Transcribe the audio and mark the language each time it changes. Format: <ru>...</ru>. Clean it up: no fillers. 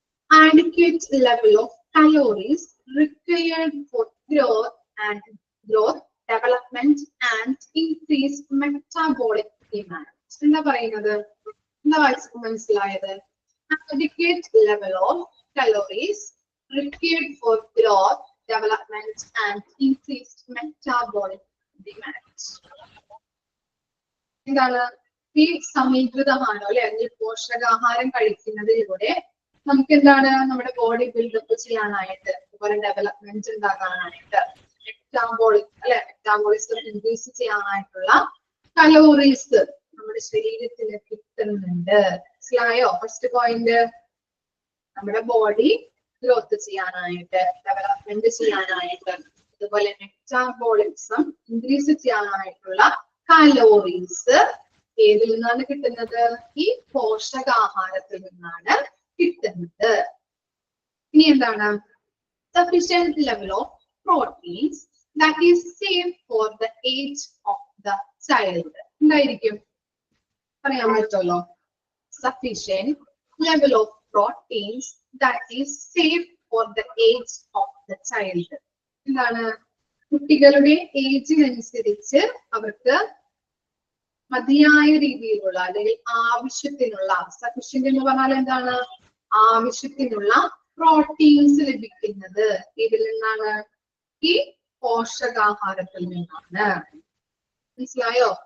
<en>adequate level of calories required for growth, development and increased metabolic demand.</en> <ml>എന്താ പറയുന്നത്? എന്താ മനസ്സിലായത്?</ml> <en>Adequate level of calories required for growth, development and increased metabolic demand.</en> <ml>എന്താണ് ഈ സമീകൃതമാണോ അല്ലെ, അല്ലെങ്കിൽ പോഷകാഹാരം കഴിക്കുന്നതിലൂടെ നമുക്ക് എന്താണ് നമ്മുടെ ബോഡി ബിൽഡപ്പ് ചെയ്യാനായിട്ട്, അതുപോലെ ഡെവലപ്മെന്റ് ഉണ്ടാകാനായിട്ട്, മെറ്റാബോളിക് അല്ലെ മെറ്റാബോളിസം ഇൻക്രീസ് ചെയ്യാനായിട്ടുള്ള കലോറീസ് നമ്മുടെ ശരീരത്തിൽ കിട്ടുന്നുണ്ട്. മനസ്സിലായോ? ഫസ്റ്റ് പോയിന്റ്, നമ്മുടെ ബോഡി ഗ്രോത്ത് ചെയ്യാനായിട്ട്, ഡെവലപ്മെന്റ് ചെയ്യാനായിട്ട്, അതുപോലെ മെറ്റാബോളിസം ഇൻക്രീസ് ചെയ്യാനായിട്ടുള്ള കലോറീസ് ഏതിൽ നിന്നാണ് കിട്ടുന്നത്? ഈ പോഷകാഹാരത്തിൽ നിന്നാണ് കിട്ടുന്നത്. ഇനി എന്താണ്?</ml> <en>Sufficient level of proteins that is safe for the age of the child.</en> <ml>എന്തായിരിക്കും? പറയാൻ പറ്റുമല്ലോ.</ml> <en>Sufficient level of proteins that is safe for the age of the child.</en> <ml>എന്താണ്? കുട്ടികളുടെ ഏജിനനുസരിച്ച് അവർക്ക് മതിയായ രീതിയിലുള്ള അല്ലെങ്കിൽ ആവശ്യത്തിനുള്ള, സഫിഷ്യന്റ് എന്ന് പറഞ്ഞാൽ എന്താണ്? ആവശ്യത്തിനുള്ള പ്രോട്ടീൻസ് ലഭിക്കുന്നത് ഇതിൽ നിന്നാണ്? ഈ പോഷകാഹാരത്തിൽ നിന്നാണ്. മനസ്സിലായോ?</ml>